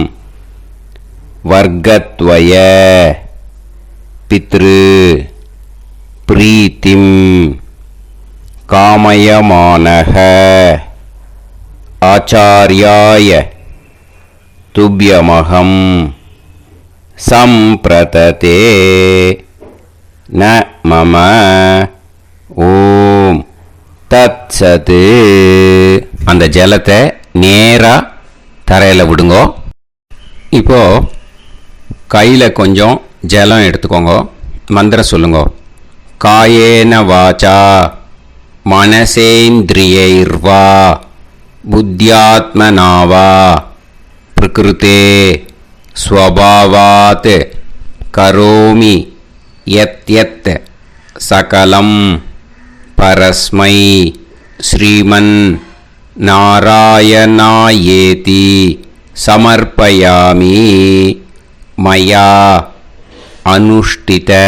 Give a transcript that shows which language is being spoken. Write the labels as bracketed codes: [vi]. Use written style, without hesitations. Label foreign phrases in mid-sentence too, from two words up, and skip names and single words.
[sa] वर्गद्वय पितृ प्रीतिं कामयमानः आचार्याय तुभ्यमहं संप्रतते न मम ॐ तत्सत्. [ta] அந்த ஜலத்தை நேராக தரையில் விடுங்க. இப்போது கையில் கொஞ்சம் ஜலம் எடுத்துக்கோங்க. மந்திரம் சொல்லுங்க. [sa] कायेन वाचा मनसेन्द्रियैर्वा बुद्ध्यात्मनावा प्रकृतेः स्वभावात् करोमि यत् यत् सकलं परस्मै श्रीमन् नारायणायेति समर्पयामि मया अनुष्ठित.